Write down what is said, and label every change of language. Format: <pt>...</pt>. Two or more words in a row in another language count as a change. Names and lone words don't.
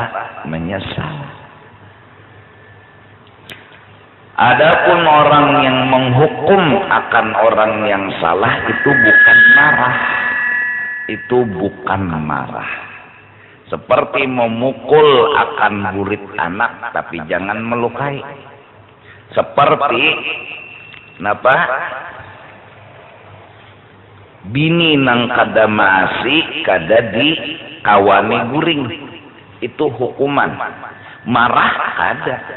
<id>Menyesal. Adapun orang yang menghukum akan orang yang salah itu bukan marah, itu bukan marah. Seperti memukul akan burit anak, tapi jangan melukai. Seperti kenapa?</id> <bjn>Bini nang kada maasi kada di kawani guring, itu hukuman. Marah kada.</bjn>